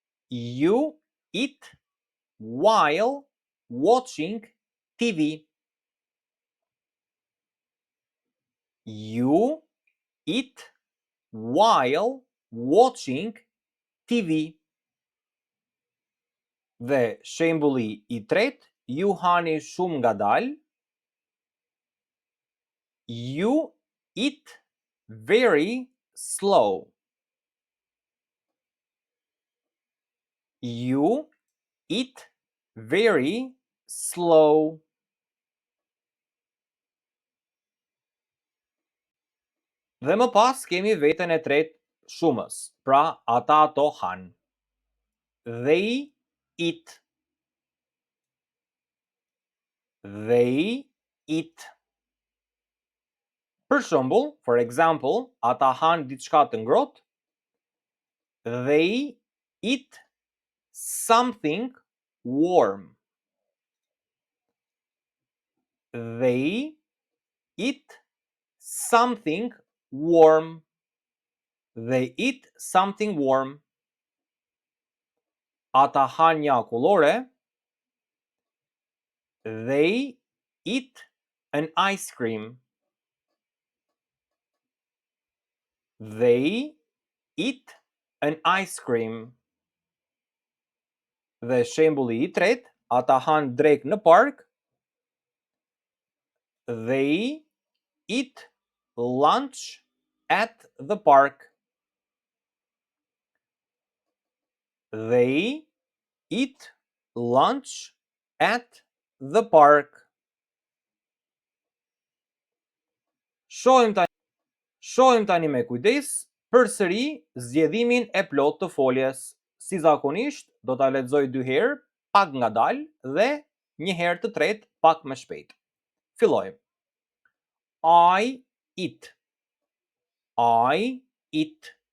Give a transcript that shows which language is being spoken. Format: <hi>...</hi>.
<en>You eat while watching TV. You eat while watching TV.</en> <sq>Dhe shembulli i tretë, ju hani shumë ngadalë.</sq> <en>You eat very slow. You eat very slow.</en> <sq>Dhe më pas kemi veten e tretë shumës, pra ata ato han.</sq> <en>They eat. They eat.</en> <sq>Për shembull, for example, ata han diçka të ngrohtë.</sq> <en>They eat something warm. They eat something warm. They eat something warm.</en> <sq>Ata han një akullore.</sq> <en>They eat an ice cream. They eat an ice cream.</en> <sq>Dhe shembulli i tretë, ata han drek në park.</sq> <en>They eat lunch at the park. They eat lunch at the park.</en> <sq>Shohim tani me kujdes përsëri zgjedhimin e plot të foljes. Si zakonisht, do ta lexoj 2 herë, pak ngadalë dhe një herë të tretë pak më shpejt.</sq> <en>Fillojmë. I eat. I eat.</en>